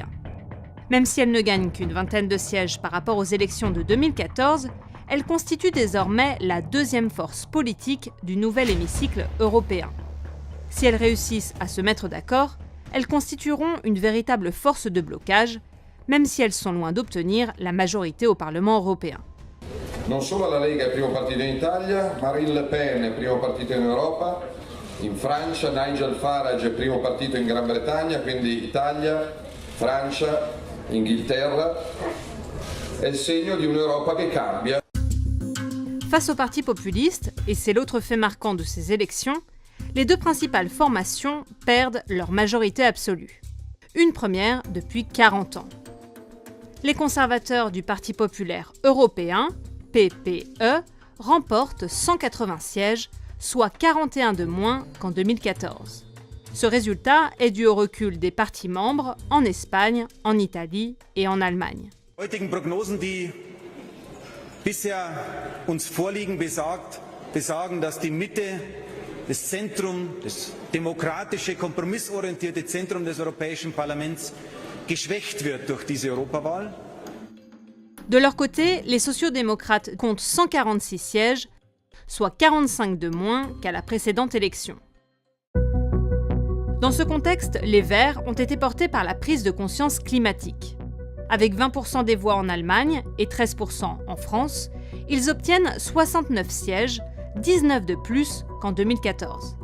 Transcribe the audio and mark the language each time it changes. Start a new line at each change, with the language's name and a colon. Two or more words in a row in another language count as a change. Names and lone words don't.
French: Même si elles ne gagnent qu'une vingtaine de sièges par rapport aux élections de 2014, elles constituent désormais la 2e force politique du nouvel hémicycle européen. Si elles réussissent à se mettre d'accord, elles constitueront une véritable force de blocage, même si elles sont loin d'obtenir la majorité au Parlement européen.
Italian: Non solo la Lega è il primo partito in Italia, Marine Le Pen è il primo partito in Europa, in Francia Nigel Farage è il primo partito in Gran Bretagna, quindi Italia, Francia, Inghilterra, è il segno di un'Europa che cambia.
French: Face aux partis populistes, et c'est l'autre fait marquant de ces élections, les deux principales formations perdent leur majorité absolue. Une première depuis 40 ans. Les conservateurs du Parti populaire européen, PPE, remportent 180 sièges, soit 41 de moins qu'en 2014. Ce résultat est dû au recul des partis membres en Espagne, en Italie et en Allemagne.
German: Heutigen Prognosen, die bisher uns vorliegen, besagen, dass die Mitte, das Zentrum, das demokratische, kompromissorientierte Zentrum des Europäischen Parlaments geschwächt wird durch diese Europawahl.
French: De leur côté, les sociaux-démocrates comptent 146 sièges, soit 45 de moins qu'à la précédente élection. Dans ce contexte, les Verts ont été portés par la prise de conscience climatique. Avec 20% des voix en Allemagne et 13% en France, ils obtiennent 69 sièges, 19 de plus qu'en 2014.